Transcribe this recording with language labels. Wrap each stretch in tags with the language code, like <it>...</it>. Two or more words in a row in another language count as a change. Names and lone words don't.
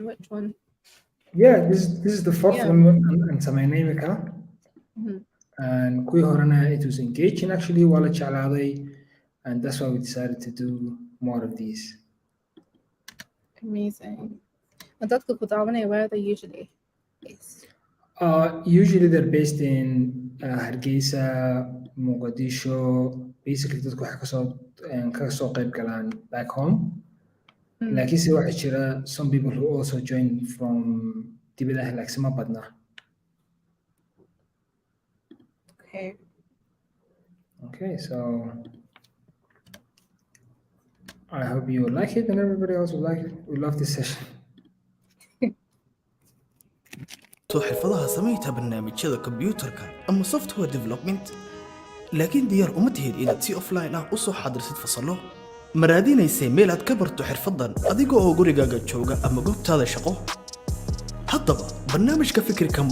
<en>Which one? Yeah, this is the fourth one and my name account. And</en> <so>kuwii horena</so> <en>it was engaging actually</en> <so>waa la jeclaaday,</so> <en>and that's why we decided to do more of these. Amazing. And</en> <so>dadka ku daawanaya,</so> <en>where are they usually based? Usually they're based in Hargeysa, Mogadishu.</en> <so>Basically dadku waxay kasoo qayb galaan</so> <en>back home.</en> <so>Laakiinse waxaa jira</so> <en>some people who also join from</en> <so>dibadaha laakiinse ma badna.</so> <en>Okay, so I hope you will like it and everybody else will like it. We love this session.</en> <so>xirfadaha samaynta barnaamijyada kombiyuutarka ama</so> <en>software development</en> <so>laakiin diyaar uma tihid inaad si offline ah u soo xadirsid fasallo ma raadinaysay meel aad ka barto xirfadan adiga oo gurigaaga jooga ama goobtaada shaqo haddaba barnaamijka Fikrcamp</so>